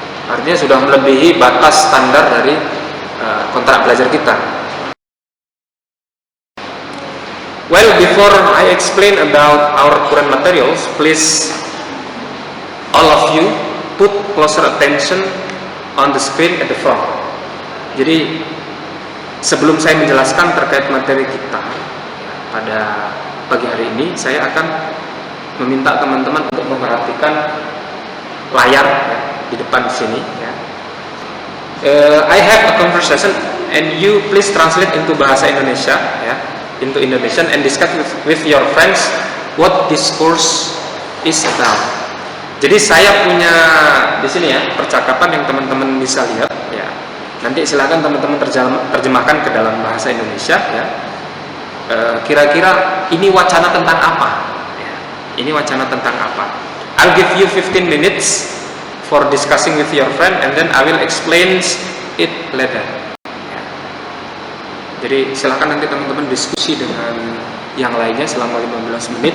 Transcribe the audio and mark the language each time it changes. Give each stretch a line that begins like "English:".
Indonesian: Artinya sudah melebihi batas standar dari kontrak belajar kita.
English: Well, before I explain about our current materials, please all of you put closer attention on the screen at the front.
Indonesian: Jadi sebelum saya menjelaskan terkait materi kita pada pagi hari ini, saya akan meminta teman-teman untuk memperhatikan layar di depan sini.
English: I have a conversation and you please translate into bahasa Indonesia, into Indonesian, and discuss with your friends what this course is about.
Indonesian: Jadi saya punya di sini percakapan yang teman-teman bisa lihat. Nanti silakan teman-teman terjemahkan ke dalam bahasa Indonesia. Kira-kira ini wacana tentang apa? Ini wacana tentang apa?
English: I'll give you 15 minutes for discussing with your friend, and then I will explain it later.
Indonesian: Jadi silakan nanti teman-teman diskusi dengan yang lainnya selama 15 menit.